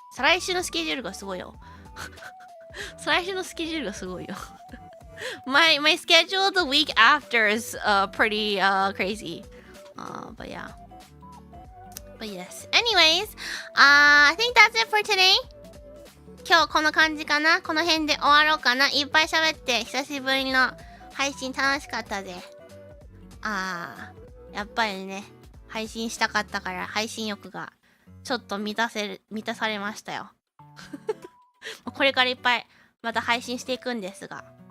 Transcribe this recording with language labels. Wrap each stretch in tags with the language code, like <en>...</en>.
<ja>再来週のスケジュールがすごいよ。再来週のスケジュールがすごいよ。</ja> <en>my schedule the week after is pretty crazy. But yeah. But yes. Anyways, I think that's it for today.</en> <ja>今日この感じかな。この辺で終わろうかな。いっぱい喋って久しぶりの配信楽しかったぜ。やっぱりね、配信したかったから配信欲がちょっと満たされましたよ。これからいっぱいまた配信していくんですが。</ja>